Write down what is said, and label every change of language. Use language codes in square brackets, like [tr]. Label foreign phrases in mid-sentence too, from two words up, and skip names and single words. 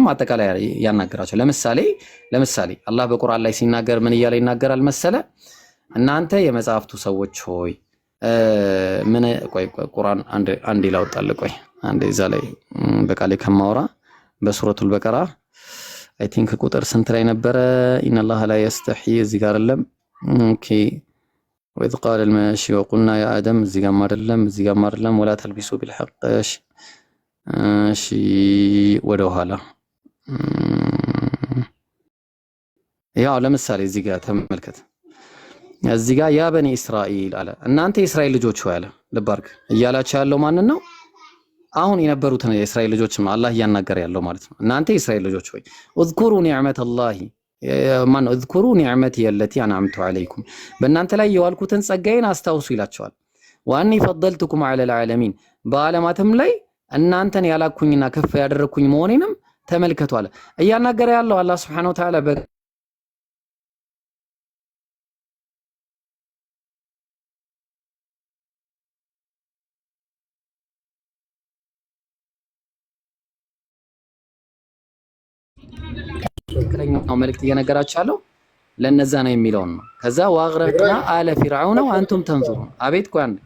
[am] አጠቃላይ ያናገራቸው ለምሳሌ አላህ በቁርአን ላይ ሲናገር ምን እያለ ይናገራል መሰለ እናንተ የመጽሐፍቱ ሰዎች ሆይ ምን ቆይ ቁርአን አንድ ይላውጣል ቆይ አንድ እዛ ላይ በቃሌ ከማውራ በሱረቱል በቀራ [en] I think [am] ቁጥር ስንት ላይ ነበረ [ar] إن الله لا يستحيي [am] እዚህ ጋር አይደለም ኦኬ [ar] وإذ قال الماشي وقلنا يا آدم [am] እዚህ ጋር አይደለም [ar] ولا تلبسوا بالحق [am] እሺ ወደ ኋላ ያው ለምሳሌ እዚህ ጋር ተመልከት እዚህ ጋር [ar] يا بني إسرائيل [am] አለ እናንተ የእስራኤል ልጆች ሆይ አለ ልባርክ እያላችሁ ያለው ማንን ነው አሁን የነበሩትን የእስራኤል ልጆች ነው አላህ እያናገረ ያለው ማለት ነው እናንተ የእስራኤል ልጆች ሆይ [ar] اذكروا نعمة الله [am] ማነው [ar] اذكروا نعمتي التي أنعمت عليكم [am] በእናንተ ላይ የዋልኩትን ጸጋዬን አስታውሱ ይላቸዋል [ar] وأني فضلتكم على العالمين [am] በዓለማትም ላይ እናንተን ያላኩኝና ከፍ ያደረኩኝ መሆኔንም ተመልከቱ አለ እያናገረ ያለው አላህ [ar] سبحانه وتعالى [am] ትክክለኛው መልእክት እየነገራችሁ ያለው ለነዛ ነው የሚለውን ነው ከዛ [ar] وأغرقنا آل فرعون وأنتم تنظرون [am] አቤት ቆይ አንድ